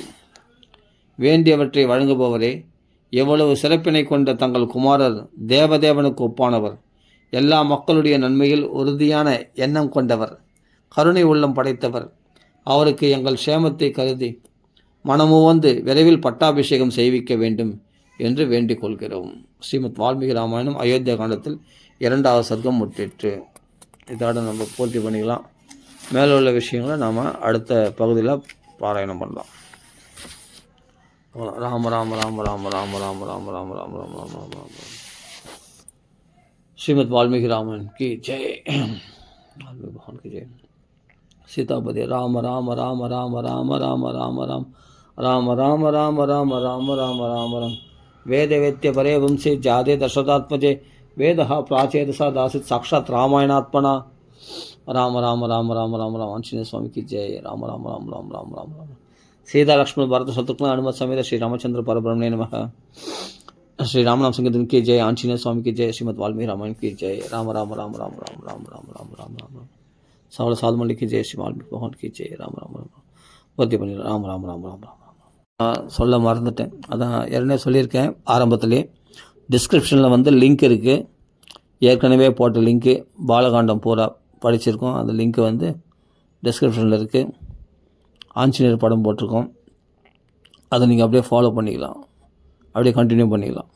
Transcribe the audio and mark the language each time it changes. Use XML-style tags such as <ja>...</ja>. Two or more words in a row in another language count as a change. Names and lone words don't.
<ta>வேண்டியவற்றை வழங்குபவரே, எவ்வளவு சிறப்பினை கொண்ட தங்கள் குமாரர் தேவதேவனுக்கு ஒப்பானவர், எல்லா மக்களுடைய நன்மையில் உறுதியான எண்ணம் கொண்டவர், கருணை உள்ளம் படைத்தவர், அவருக்கு எங்கள் சேமத்தை கருதி மனமுவந்து விரைவில் பட்டாபிஷேகம் செய்விக்க வேண்டும் என்று வேண்டிக் கொள்கிறோம். ஸ்ரீமத் வால்மீகி ராமாயணம் அயோத்தியா காண்டத்தில் 2வது சர்க்கம் முற்றிற்று. இதோட நம்ம பூர்த்தி பண்ணிக்கலாம். மேலே உள்ள விஷயங்களை நாம் அடுத்த பகுதியில் பாராயணம் பண்ணலாம்.</ta> <hi>ராம ராம ராம ராம ராம ராம ராம ராம ராம ராம ராம ராம ராம श्रीमद् वाल्मीकि रामायण की जय, वाल्मीकि भगवान की जय।</hi> <sa>सीतापति राम राम राम राम राम राम राम राम राम राम राम राम राम राम राम राम वेद वेत्य परे वंशे जादे दशरथात्मजे वेद प्राचेदसा दासित साक्षात् रामायणात्मना राम राम राम राम राम राम</sa> <hi>आंजनेय स्वामी की जय।</hi> <sa>राम राम राम राम राम राम राम सीता लक्ष्मण भरत शत्रुघ्न हनुमत समेत श्री रामचंद्र परब्रह्मणे नमः।</sa> <hi>श्री रामनाम संकीर्तन की जय, आंजनेय स्वामी की जय, श्रीमद् वाल्मीकि रामायण की जय। राम राम राम राम राम राम राम राम राम राम सवल साधुमल्ली की जय, श्री वाल्मीकि भगवान की जय।</hi> <ta>राम राम राम பூர்த்தி பண்ணிடலாம். ராம் ராம் ராம் ராம் ராம் சொல்ல மறந்துட்டேன், அதான் ஏற்கனவே சொல்லியிருக்கேன் ஆரம்பத்திலே. டிஸ்கிரிப்ஷனில் லிங்க் இருக்குது, ஏற்கனவே போட்ட லிங்க்கு, பாலகாண்டம் பூரா படிச்சிருக்கோம். அந்த லிங்க்கு டிஸ்கிரிப்ஷனில் இருக்குது. ஆஞ்சநேயர் படம் போட்டிருக்கோம், அதை நீங்கள் அப்படியே ஃபாலோ பண்ணிக்கலாம், அப்படியே கண்டினியூ பண்ணிக்கலாம்.</ta>